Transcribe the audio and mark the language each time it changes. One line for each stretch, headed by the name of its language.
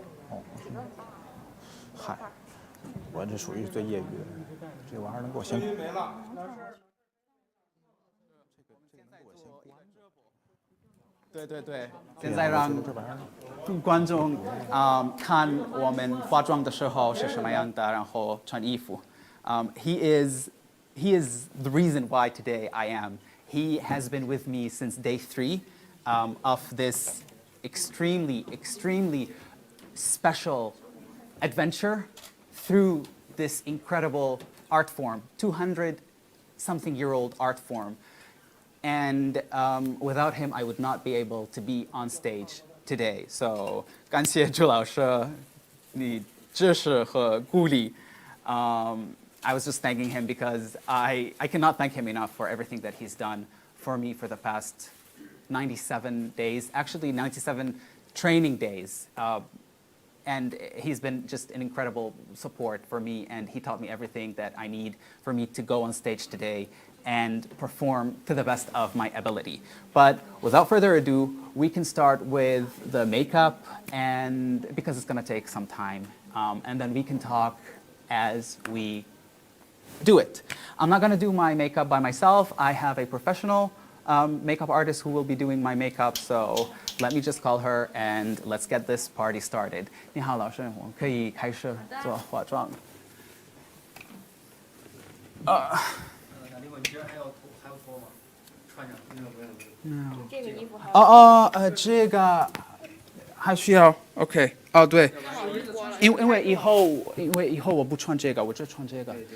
Chinese: 哦，嗨，我这属于最业余的，这玩意儿能给我先。没了。对，现在让观众看我们化妆的时候是什么样的，然后穿衣服。
English: He is the reason why today I am. He has been with me since day 3 of this extremely special adventure through this incredible art form, 200-something-year-old art form. And without him, I would not be able to be on stage today. So
Chinese: 感谢朱老师你支持和鼓励.
English: I was just thanking him because I cannot thank him enough for everything that he's done for me for the past 97 days, actually 97 training days. And he's been just an incredible support for me, and he taught me everything that I need for me to go on stage today and perform to the best of my ability. But without further ado, we can start with the makeup, and because it's going to take some time, and then we can talk as we do it. I'm not going to do my makeup by myself. I have a professional makeup artist who will be doing my makeup, so let me just call her and let's get this party started.
Chinese: 你好，老师，我们可以开始做化妆。你今儿还要脱吗？穿上，不用。这个衣服还这个还需要 OK 哦，对，因为以后我不穿这个，我只穿这个。